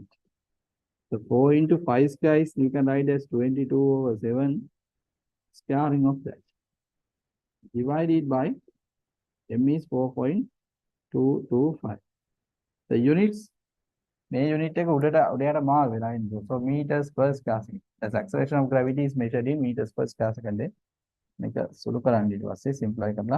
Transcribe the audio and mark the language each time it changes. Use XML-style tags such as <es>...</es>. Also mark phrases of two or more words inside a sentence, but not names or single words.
<en>So 4 into 5 square is, you can write as 22 over 7 squaring of that. Divided by m is 4.225. The units,</en> <si>මේ unit ටික උඩට mark වෙලා ඉන්නේ.</si> <en>So meters per square second. The acceleration of gravity is measured in meters per square second.</en> <si>මේක සුළු කරන්න ඊට පස්සේ simplify කරලා.</si>